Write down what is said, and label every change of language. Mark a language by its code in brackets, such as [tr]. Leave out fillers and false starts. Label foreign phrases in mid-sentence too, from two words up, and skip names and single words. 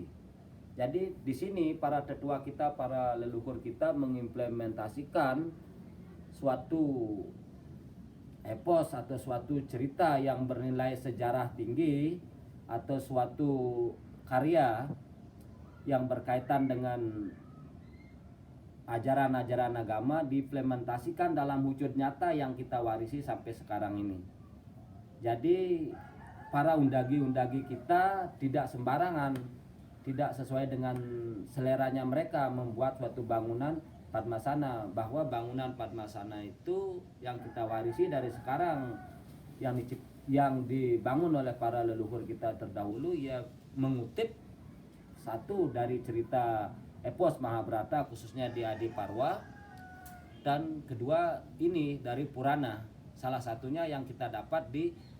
[id] Jadi di sini para tetua kita, para leluhur kita mengimplementasikan suatu epos atau suatu cerita yang bernilai sejarah tinggi atau suatu karya yang berkaitan dengan ajaran-ajaran agama, diimplementasikan dalam wujud nyata yang kita warisi sampai sekarang ini. Jadi para undagi-undagi kita tidak sembarangan, tidak sesuai dengan seleranya mereka membuat suatu bangunan Padmasana, bahwa bangunan Padmasana itu yang kita warisi dari sekarang, yang dibangun oleh para leluhur kita terdahulu, ya mengutip satu dari cerita epos Mahabharata, khususnya di Adi Parwa, dan kedua ini dari Purana, salah satunya yang kita dapat di